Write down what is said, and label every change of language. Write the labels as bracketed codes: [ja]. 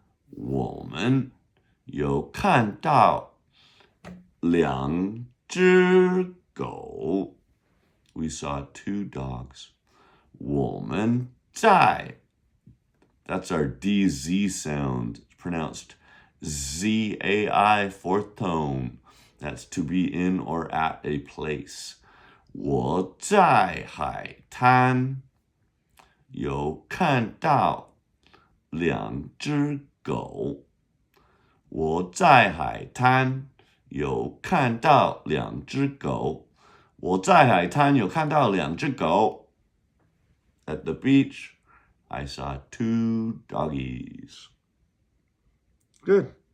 [zh] 我们有看到两只狗. [en] We saw two dogs. [zh] 我们在, [en] that's our DZ sound, pronounced ZAI, fourth tone. That's to be in or at a place. [zh] 我在海滩有看到两只狗. 我在海滩有看到两只狗. 我在海滩有看到两只狗. [en] At the beach, I saw two doggies. Good.